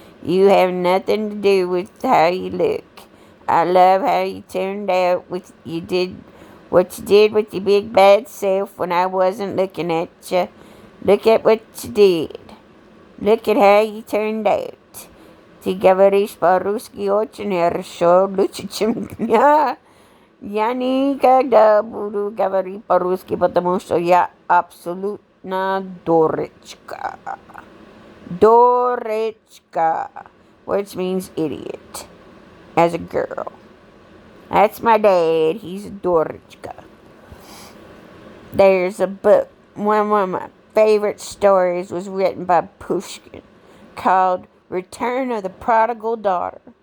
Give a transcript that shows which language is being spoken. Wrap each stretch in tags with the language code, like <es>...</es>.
<en>You have nothing to do with how you look. I love how you turned out what you did with your big bad self when I wasn't looking at you. Look at what you did. Look at how you turned out.</en> <ru>Ты говоришь по-русски очень хорошо, лучше, чем я. Я никогда буду говорить по-русски, потому что я абсолютно дурочка.</ru> <en>Дурочка, which means idiot, as a girl. That's my dad. He's a durichka. There's a book. One of my favorite stories was written by Pushkin called Return of the Prodigal Daughter.</en>